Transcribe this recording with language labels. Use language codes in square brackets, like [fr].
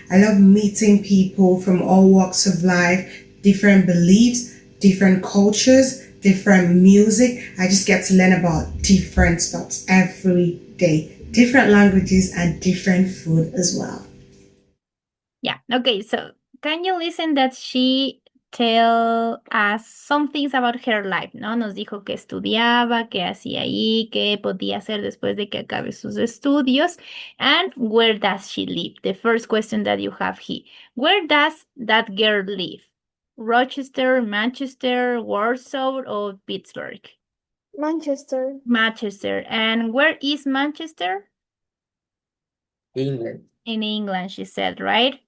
[en] I love meeting people from all walks of life, different beliefs, different cultures, different music. I just get to learn about different stuff every day, different languages and different food as well. Yeah. Okay. So can you listen that she tell us some things about her life, [es] ¿no? Nos dijo que estudiaba, qué hacía ahí, qué podía hacer después de que acabe sus estudios, [en] and where does she live? The first question that you have here. Where does that girl live? Rochester, Manchester, Warsaw, or Pittsburgh? Manchester. Manchester. And where is Manchester? England. In England, she said, right?